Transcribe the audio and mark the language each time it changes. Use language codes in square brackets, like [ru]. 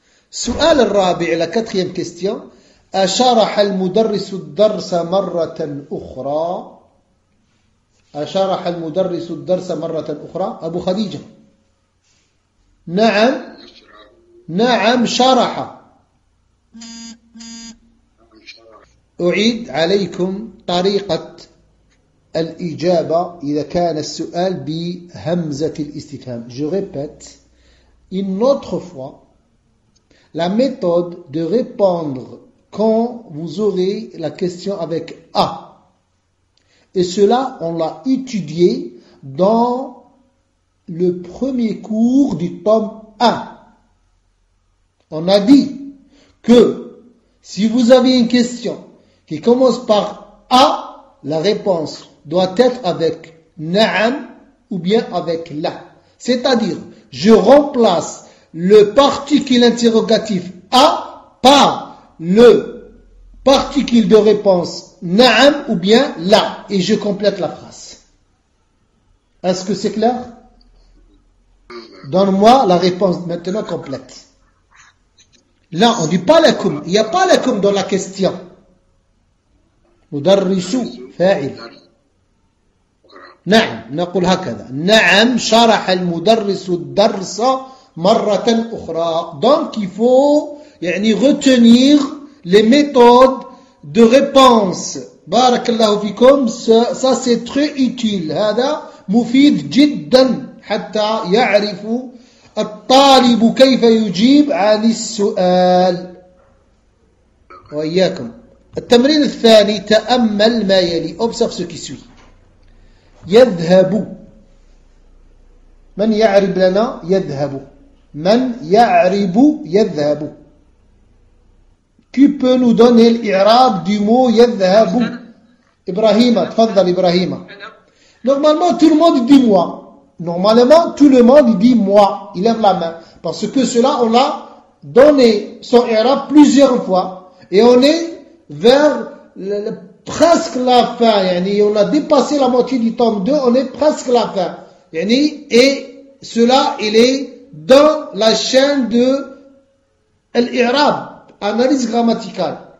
[ar] سؤال الرابع، [fr] لا كاتريام كيستيون، [ar] أشرح المدرس الدرس مرة أخرى؟ أشرح المدرس الدرس مرة أخرى؟ أبو خديجة، نعم نعم شرح. أعيد عليكم طريقة الإجابة إذا كان السؤال بهمزة الاستفهام. [fr] Je répète une autre fois la méthode de répondre quand vous aurez la question avec A. Et cela, on l'a étudié dans le premier cours du tome 1. On a dit que si vous avez une question qui commence par A, la réponse doit être avec Na'am ou bien avec La. C'est-à-dire, je remplace le particule interrogatif A par le particule de réponse Na'am ou bien La, et je complète la phrase. Est-ce que c'est clair? Donne-moi la réponse maintenant complète. Là, on ne dit pas lakum. Il n'y a pas lakum dans la question. [ar] مدرسو فاعل. نعم، نقول هكذا، نعم شرح المدرس الدرس مرة أخرى. [fr] Donc il faut يعني retenir les méthodes de réponse. [ar] بارك الله فيكم، [fr] ça c'est très utile. [ar] هذا مفيد جدا، حتى يعرف الطالب كيف يجيب عن السؤال. وإياكم. التمرين الثاني، تأمل ما يلي. [fr] Observe ce qui suit. [ar] يذهب، من يعرب لنا يذهب؟ من يعرب يذهب؟ [fr] Qui peut nous donner l'irab du mot يذهب؟ [ar] إبراهيم، تفضل إبراهيم. [fr] Normalement tout le monde dit moi. Normalement tout le monde dit moi. Il lève la main. Parce que cela on l'a donné son irab plusieurs fois. Et on est vers presque la fin, yani on a dépassé la moitié du tome 2, on est presque la fin, yani, et cela il est dans la chaîne de l'irab, analyse grammaticale.